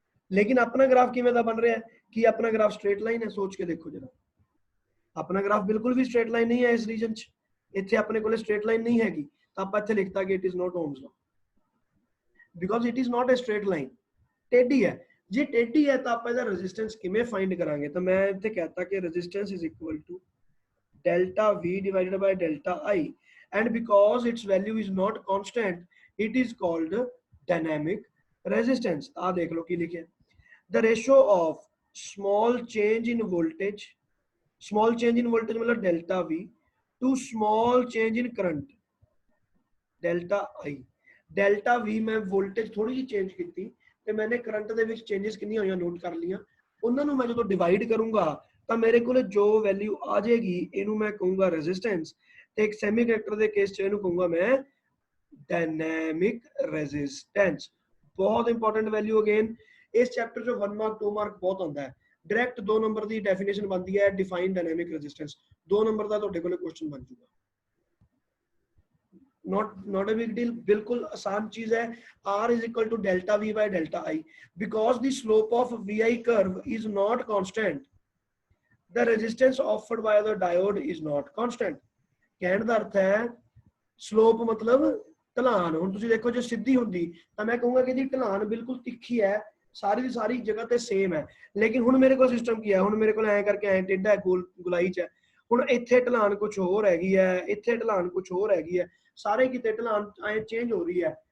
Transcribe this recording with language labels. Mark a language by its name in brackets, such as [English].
[Punjabi] ਲੇਕਿਨ ਆਪਣਾ ਗ੍ਰਾਫ ਕਿਵੇਂ ਦਾ ਬਣ ਰਿਹਾ ਹੈ? ਕਿ ਆਪਣਾ ਗ੍ਰਾਫ ਸਟ੍ਰੇਟ ਲਾਈਨ ਹੈ? ਸੋਚ ਕੇ ਦੇਖੋ ਜਰਾ, ਆਪਣਾ ਗ੍ਰਾਫ ਬਿਲਕੁਲ ਵੀ ਸਟ੍ਰੇਟ ਲਾਈਨ ਨਹੀਂ ਹੈ ਇਸ ਰੀਜਨ ਚ। ਇੱਥੇ ਆਪਣੇ ਕੋਲੇ ਸਟ੍ਰੇਟ ਲਾਈਨ ਨਹੀਂ ਹੈਗੀ, ਤਾਂ ਆਪਾਂ ਇੱਥੇ ਲਿਖਤਾ ਕਿ [English] it is not Ohm's law, because it is not a straight line, [Punjabi] ਟੇਢੀ ਹੈ। ਜੇ ਟੇਢੀ ਹੈ ਤਾਂ ਆਪਾਂ ਇਹਦਾ ਰੈਜ਼ਿਸਟੈਂਸ ਕਿਵੇਂ ਫਾਈਂਡ ਕਰਾਂਗੇ? ਤਾਂ ਮੈਂ ਇੱਥੇ ਕਹਤਾ ਕਿ [English] Resistance is equal to delta V divided by delta I, and because its value is not constant, it is called dynamic resistance। [Punjabi] आ देख लो की लिखे, [English] the ratio of small change in voltage, small change in voltage मतलब delta V, to small change in current delta I। [Punjabi] delta V [Hindi] मैं voltage थोड़ी जी change की [Punjabi] ਤੇ मैंने current ਦੇ ਵਿੱਚ changes ਕਿੰਨੀਆਂ ਹੋਈਆਂ ਨੋਟ ਕਰ ਲਈਆਂ, ਉਹਨਾਂ ਨੂੰ ਮੈਂ ਜਦੋਂ ਡਿਵਾਈਡ ਕਰੂੰਗਾ ਤਾਂ ਮੇਰੇ ਕੋਲ ਜੋ ਵੈਲਿਊ ਆ ਜਾਏਗੀ ਇਹਨੂੰ ਮੈਂ ਕਹੂੰਗਾ ਰੈਜ਼ਿਸਟੈਂਸ, ਤੇ ਇੱਕ ਸੈਮੀਕੰਡਕਟਰ ਦੇ ਕੇਸ ਚ ਇਹਨੂੰ ਕਹੂੰਗਾ ਮੈਂ ਡਾਇਨਾਮਿਕ ਰੈਜ਼ਿਸਟੈਂਸ। ਬਹੁਤ ਇੰਪੋਰਟੈਂਟ ਵੈਲਿਊ ਅਗੇਨ, ਇਸ ਚੈਪਟਰ ਚ 1 ਮਾਰਕ 2 ਮਾਰਕ ਬਹੁਤ ਆਉਂਦਾ ਹੈ। ਡਾਇਰੈਕਟ 2 ਨੰਬਰ ਦੀ ਡੈਫੀਨੇਸ਼ਨ ਬਣਦੀ ਹੈ, [English] define dynamic resistance, [Punjabi] 2 ਨੰਬਰ ਦਾ ਤੁਹਾਡੇ ਕੋਲੇ ਕੁਐਸਚਨ ਬਣ ਜਾਊਗਾ। [English] not a big deal, [Hindi] बिल्कुल आसान चीज है। [English] R is equal to delta V by delta I, because the slope of VI curve is not constant, the resistance offered by the diode is not constant। [Punjabi] ਕਹਿਣ ਦਾ ਅਰਥ ਹੈ slope ਮਤਲਬ ਢਲਾਨ। ਹੁਣ ਤੁਸੀਂ ਦੇਖੋ ਜੇ ਸਿੱਧੀ ਹੁੰਦੀ ਤਾਂ ਮੈਂ ਕਹੂੰਗਾ ਕਿ ਇਹਦੀ ਢਲਾਨ ਬਿਲਕੁਲ ਤਿੱਖੀ ਹੈ, ਸਾਰੀ ਦੀ ਸਾਰੀ ਜਗ੍ਹਾ ਤੇ ਸੇਮ ਹੈ। ਲੇਕਿਨ ਹੁਣ ਮੇਰੇ ਕੋਲ ਸਿਸਟਮ ਕੀ ਹੈ, ਹੁਣ ਮੇਰੇ ਕੋਲ ਐਂ ਕਰਕੇ ਐਂ ਟੇਢਾ ਗੁਲਾਈ ਚ ਹੈ। ਹੁਣ ਇੱਥੇ ਢਲਾਨ ਕੁਝ ਹੋਰ ਹੈਗੀ ਹੈ, ਇੱਥੇ ਢਲਾਨ ਕੁਝ ਹੋਰ ਹੈਗੀ ਹੈ, ਸਾਰੇ ਕਿਤੇ ਢਲਾਨ ਐ ਚੇਂਜ ਹੋ ਰਹੀ ਹੈ।